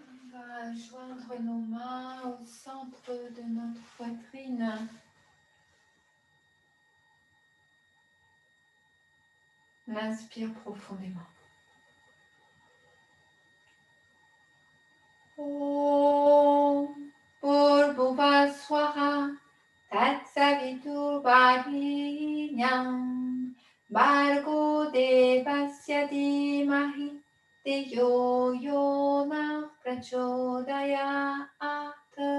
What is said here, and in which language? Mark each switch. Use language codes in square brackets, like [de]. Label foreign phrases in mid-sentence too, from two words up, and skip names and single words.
[fr] va joindre nos mains au centre de notre poitrine. On inspire profondément. [sa] ॐ भूर्भुवःस्वः तत्सवितुर्वरेण्यं भर्गो देवस्य धीमहि धियो योनः प्रचोदयात्.